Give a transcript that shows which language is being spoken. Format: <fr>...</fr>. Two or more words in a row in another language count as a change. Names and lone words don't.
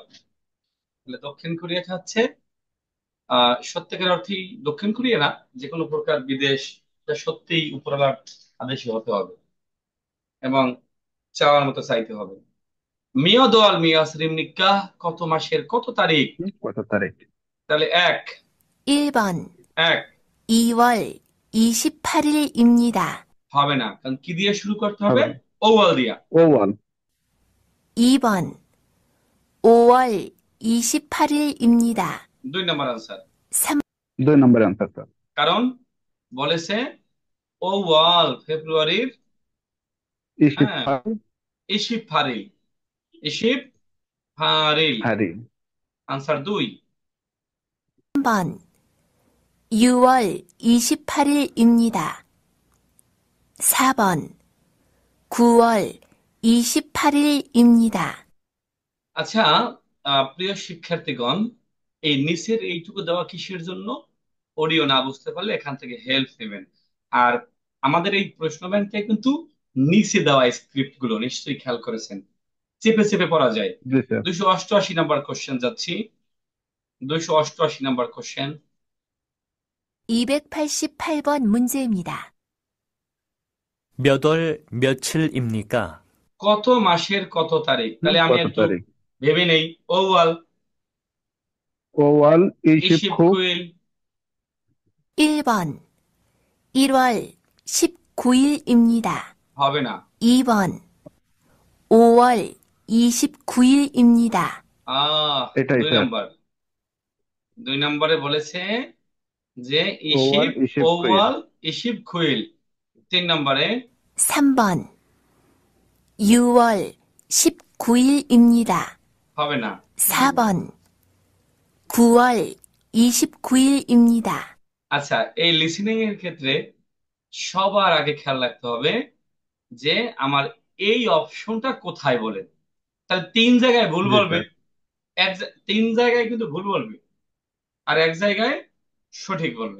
<bn>তাহলে দক্ষিণ কোরিয়া খাচ্ছে, সত্যিকার অর্থেই দক্ষিণ কোরিয়া না, যে কোনো প্রকার বিদেশ, এটা সত্যিই উপরওয়ালার আদেশে হতে হবে এবং চাওয়ার মতো চাইতে হবে।</bn> <ko>몇 월 며 칠 입니까,</ko> <bn>কত মাসের কত তারিখ। কত তারিখ? তাহলে</bn> <ko>1번</ko> <bn>1</bn> <ko>2월 28일입니다.</ko> <bn>হবে না, কারণ কি দিয়ে শুরু করতে হবে? হবে না। ওভাল দিয়া।</bn> <ko>오 월. 2번 5월 28일입니다.</ko> <bn>2 নাম্বার আনসার। 3, 2 নম্বর আনসার স্যার। কারণ বলেছে ওভাল ফেব্রুয়ারির,</bn> <ko>ইসিপ হ্যাঁ, 이십 팔일, 이십 팔일. হারি।</ko> <bn>আনসার 2।</bn> <ko>3번 6월 28일입니다. 4번 9월 28일입니다.</ko> <bn>আচ্ছা, প্রিয় শিক্ষার্থীগণ, এই নিচের এইটুকু দেওয়া কিসের জন্য? অডিও না বুঝতে পারলে এখান থেকে হেল্প নেবেন। আর আমাদের এই প্রশ্ন ব্যাংকে কিন্তু নিচে দেওয়া স্ক্রিপ্ট গুলো নিশ্চয়ই খেয়াল করেছেন, চেপে চেপে পড়া যায়। জি স্যার। 288 নাম্বার কোশ্চেন যাচ্ছি। 288 নাম্বার কোশ্চেন।</bn> <ko>288번 문제입니다. 몇 월 며칠입니까?</ko> <bn>কত মাসের কত তারিখ। তাহলে আমি কত একটু তারিখ? ভেবে নেই। ওয়াল</bn> <ko>오 월 이십 ইসিপ</ko> <bn>খুব।</bn> <ko>কুইল, 1번 1월 19일입니다.</ko> <bn>হবে না।</bn> <ko>2번 5월 29일입니다. আহ</ko> <bn>এটাই 2 স্যার। নাম্বার। 2 নম্বরে বলেছে যে</bn> <ko>ওভাল ইসিপ, 이십 구일 오월, 이십, 구일. 3 নম্বরে 3번 6월 19일입니다.</ko> <bn>হবে না। 4번 9월 29일입니다. আচ্ছা, এই লিসেনিং এর ক্ষেত্রে সবার আগে খেয়াল রাখতে হবে যে আমার এই অপশনটা কোথায় বলে। তাহলে 3 জায়গায় ভুল জি বলবে, স্যার 3 জায়গায় কিন্তু ভুল বলবে, আর 1 জায়গায় সঠিক বলবে।</bn>